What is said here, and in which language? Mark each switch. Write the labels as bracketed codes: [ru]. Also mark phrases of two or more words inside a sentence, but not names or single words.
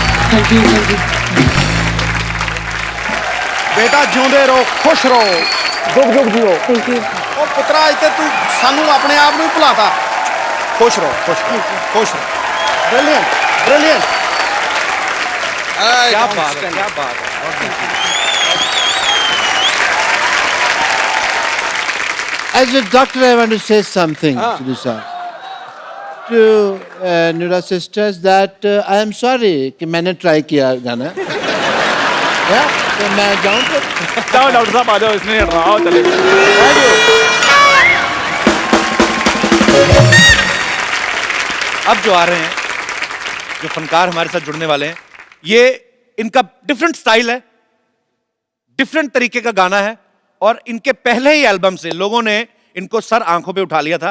[en] thank you thank you. [pa] बेटा ਜਿਉਂਦੇ ਰਹੋ ਖੁਸ਼ ਰਹੋ [hi] जुग जुग जियो। [en] thank you. [pa] ਉਹ ਪੁੱਤਰਾ ਇੱਥੇ ਤੂੰ ਸਾਨੂੰ ਆਪਣੇ ਆਪ ਨੂੰ ਹੀ ਭੁਲਾਤਾ ਖੁਸ਼ ਰਹੋ ਖੁਸ਼ ਰਹੋ [en] brilliant brilliant [hi] क्या बात है, क्या बात है। [en] As a doctor, I want to say something to this to Nura sisters that I am sorry [hi] कि मैंने ट्राई किया गाना। तो मैं जाऊँ तो जाओ डॉक्टर साहब आ जाओ, इसमें नहीं हट रहा, आओ चले। अब जो आ रहे हैं, जो फनकार हमारे साथ जुड़ने वाले हैं, ये इनका [en] different style [hi] है, डिफरेंट तरीके का गाना है, और इनके पहले ही एल्बम से लोगों ने इनको सर आंखों पे उठा लिया था।